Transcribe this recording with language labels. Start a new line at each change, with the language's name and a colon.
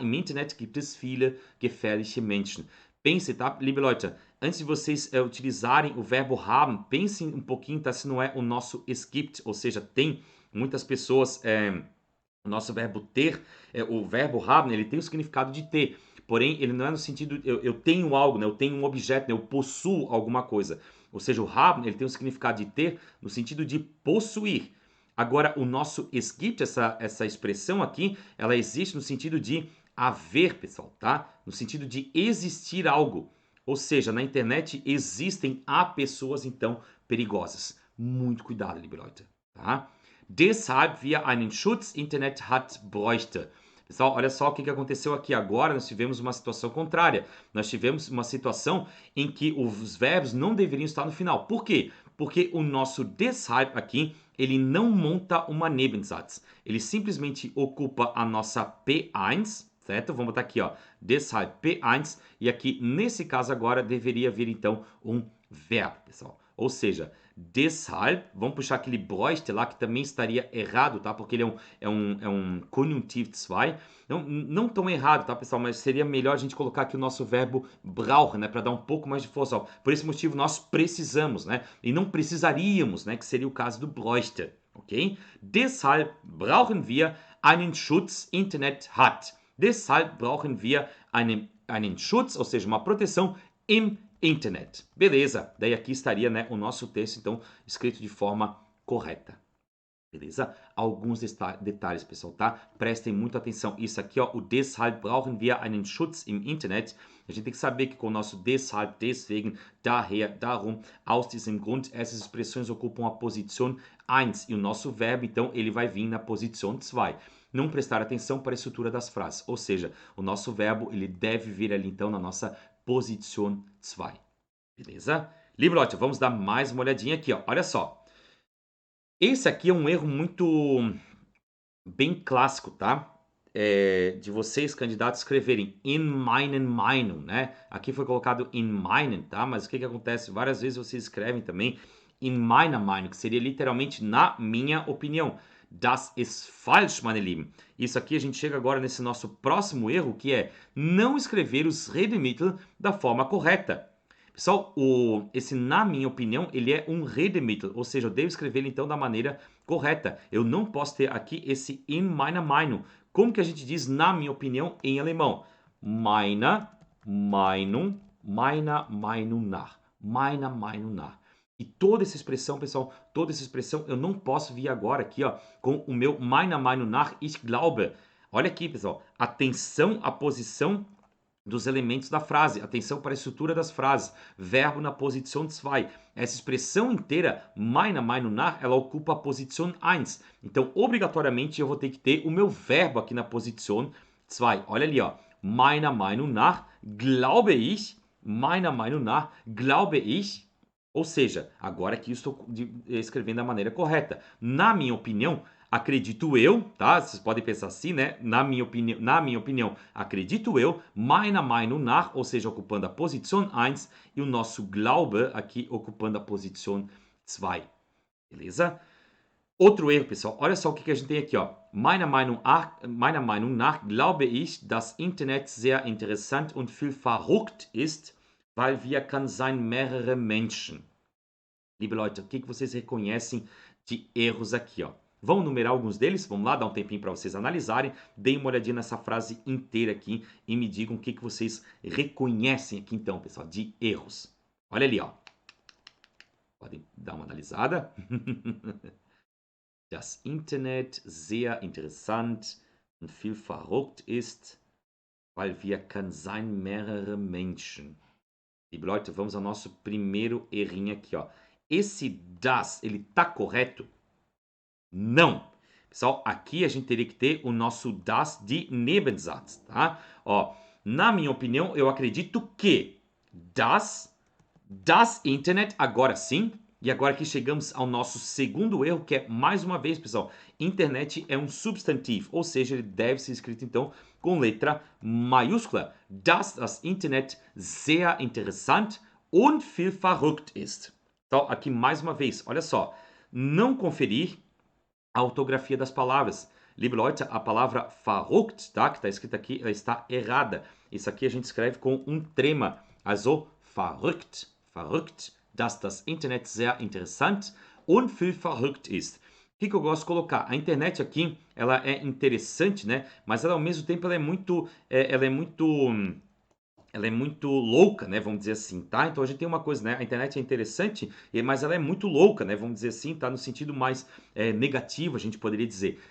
German: Im Internet gibt es viele gefährliche Menschen.
Portuguese: Pense, tá?
German: Liebe Leute,
Portuguese: antes de vocês utilizarem o verbo haben, pensem um pouquinho, tá? Se não é o nosso
German: es gibt,
Portuguese: ou seja, tem muitas pessoas... o nosso verbo ter, o verbo haben, ele tem o significado de ter. porém ele não é no sentido, eu tenho algo, né? Eu tenho um objeto, né? Eu possuo alguma coisa. Ou seja, o haben, ele tem o significado de ter no sentido de possuir. Agora, o nosso es gibt, essa expressão aqui, ela existe no sentido de haver, pessoal, tá? No sentido de existir algo. Ou seja, na internet há pessoas, então, perigosas. Muito cuidado,
German: liebe Leute,
Portuguese: tá?
German: Deshalb wir einen Schutz Internet hat bräuchte.
Portuguese: Pessoal, olha só o que aconteceu aqui agora. Nós tivemos uma situação contrária. Nós tivemos uma situação em que os verbos não deveriam estar no final. Por quê? Porque o nosso deshalb aqui, ele não monta uma Nebensatz. Ele simplesmente ocupa a nossa P1, certo? Vamos botar aqui, ó, deshalb P1. E aqui, nesse caso agora, deveria vir então um verbo, pessoal. Ou seja, deshalb, vamos puxar aquele bräuchte lá, que também estaria errado, tá? Porque ele é um Konjunktiv 2. Não tão errado, tá, pessoal? Mas seria melhor a gente colocar aqui o nosso verbo brauchen, né? Para dar um pouco mais de força. Ó. Por esse motivo, nós precisamos, né? E não precisaríamos, né? Que seria o caso do bräuchte, ok?
German: Deshalb brauchen wir einen Schutz Internet hat. Deshalb brauchen wir einen Schutz,
Portuguese: ou seja, uma proteção
German: im Internet.
Portuguese: Beleza, daí aqui estaria, né, o nosso texto, então, escrito de forma correta. Beleza? Alguns detalhes, pessoal, tá? Prestem muita atenção. Isso aqui, ó, o
German: deshalb brauchen wir einen Schutz im Internet.
Portuguese: A gente tem que saber que com o nosso
German: deshalb, deswegen, daher, darum, aus diesem Grund,
Portuguese: essas expressões ocupam a posição 1 e o nosso verbo, então, ele vai vir na posição 2. Não prestar atenção para a estrutura das frases, ou seja, o nosso verbo, ele deve vir ali, então, na nossa posição 2. Beleza?
German: Liebe Leute,
Portuguese: vamos dar mais uma olhadinha aqui, ó. Olha só. Esse aqui é um erro muito bem clássico, tá? De vocês, candidatos, escreverem
German: in meinen Meinung,
Portuguese: né? Aqui foi colocado
German: in meinen,
Portuguese: tá? Mas o que acontece? Várias vezes vocês escrevem também
German: in meiner Meinung,
Portuguese: que seria literalmente na minha opinião.
German: Das ist falsch, meine Lieben.
Portuguese: Isso aqui a gente chega agora nesse nosso próximo erro, que é não escrever os Redemittel da forma correta. Pessoal, esse na minha opinião, ele é um Redemittel, ou seja, eu devo escrever ele então da maneira correta. Eu não posso ter aqui esse
German: in meiner Meinung.
Portuguese: Como que a gente diz na minha opinião em alemão?
German: Meiner Meinung, meiner Meinung nach. Meiner Meinung nach.
Portuguese: E toda essa expressão, pessoal, toda essa expressão eu não posso vir agora aqui, ó, com o meu
German: meiner Meinung nach, ich glaube.
Portuguese: Olha aqui, pessoal, atenção à posição dos elementos da frase, atenção para a estrutura das frases, verbo na posição 2. Essa expressão inteira,
German: meiner Meinung nach,
Portuguese: ela ocupa a posição 1. Então, obrigatoriamente, eu vou ter que ter o meu verbo aqui na posição 2. Olha ali, ó.
German: Meiner Meinung nach glaube ich,
Portuguese: meiner Meinung nach glaube ich, ou seja, agora aqui eu estou escrevendo da maneira correta. Na minha opinião, acredito eu, tá? Vocês podem pensar assim, né? Na minha opinião, acredito eu,
German: meiner Meinung nach,
Portuguese: ou seja, ocupando a posição 1 e o nosso Glaube aqui ocupando a posição 2. Beleza? Outro erro, pessoal. Olha só o que a gente tem aqui, ó.
German: Meiner Meinung nach glaube ich, dass Internet sehr interessant und viel verrückt ist, weil wir kann sein mehrere Menschen. Liebe Leute,
Portuguese: o que vocês reconhecem de erros aqui, ó? Vamos numerar alguns deles? Vamos lá, dar um tempinho para vocês analisarem. Deem uma olhadinha nessa frase inteira aqui e me digam o que vocês reconhecem aqui então, pessoal, de erros. Olha ali, ó. Podem dar uma analisada.
German: Das Internet sehr interessant und viel verrückt ist, weil wir kann sein mehrere Menschen. Liebe Leute,
Portuguese: vamos ao nosso primeiro errinho aqui, ó. Esse das, ele tá correto? Não. Pessoal, aqui a gente teria que ter o nosso das de Nebensatz, tá? Ó, na minha opinião, eu acredito que
German: das Internet,
Portuguese: agora sim. E agora que chegamos ao nosso segundo erro, que é, mais uma vez, pessoal, internet é um substantivo, ou seja, ele deve ser escrito, então, com letra maiúscula.
German: Das Internet sehr interessant und viel verrückt ist.
Portuguese: Então, aqui mais uma vez, olha só, não conferir a ortografia das palavras.
German: Liebe Leute,
Portuguese: a palavra verrückt, tá, que está escrita aqui, ela está errada. Isso aqui a gente escreve com um trema.
German: Also, verrückt, dass das Internet sehr interessant und viel verrückt ist.
Portuguese: que eu gosto de colocar? A internet aqui, ela é interessante, né? Mas ela, ao mesmo tempo, ela é muito louca, né, vamos dizer assim, tá? Então a gente tem uma coisa, né, a internet é interessante, mas ela é muito louca, né, vamos dizer assim, tá? No sentido mais negativo, a gente poderia dizer.